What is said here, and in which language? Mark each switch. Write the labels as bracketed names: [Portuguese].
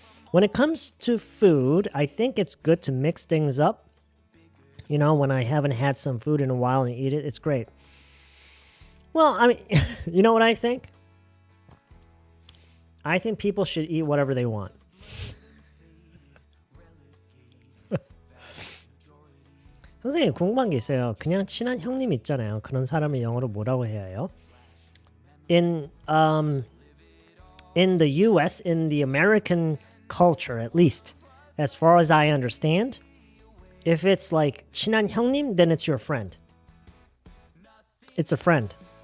[English] When it comes to food, I think it's good to mix things up. You know, when I haven't had some food in a while and eat it, it's great. Well, I mean, you know what I think? I think people should eat whatever they want. [Korean] 선생님, 궁금한 게 있어요. 그냥 친한 형님 있잖아요. 그런 사람을 영어로 뭐라고 해야 해요? [English] In the US, in the American culture at least, as far as I understand, if it's like [Korean] 친한 형님, [English] then it's your friend. It's a friend.